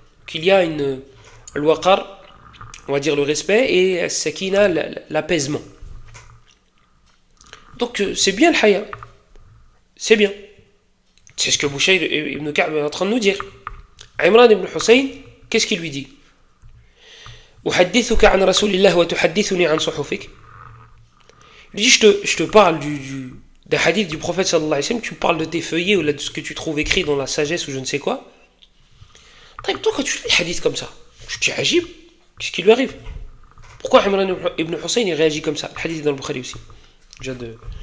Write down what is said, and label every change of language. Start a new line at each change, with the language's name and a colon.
French: Qu'il y a le waqar, on va dire le respect, et sakina, l'apaisement. Donc c'est bien le haya. C'est bien. C'est ce que Bouchayr ibn Ka'b est en train de nous dire. Imran ibn Hussein, qu'est-ce qu'il lui dit?
Arabic: أحدثك عن رسول الله وتحدثني عن صحفك.
French: Il dit, je te parle d'un hadith du prophète sallallahu alayhi wa sallam, tu me parles de tes feuillets ou de ce que tu trouves écrit dans la sagesse ou je ne sais quoi. Toi, quand tu lis les hadiths comme ça, je te dis, Ajib, qu'est-ce qui lui arrive? Pourquoi Imran ibn Hussein il réagit comme ça? Le hadith est dans le Bukhari aussi. Déjà de...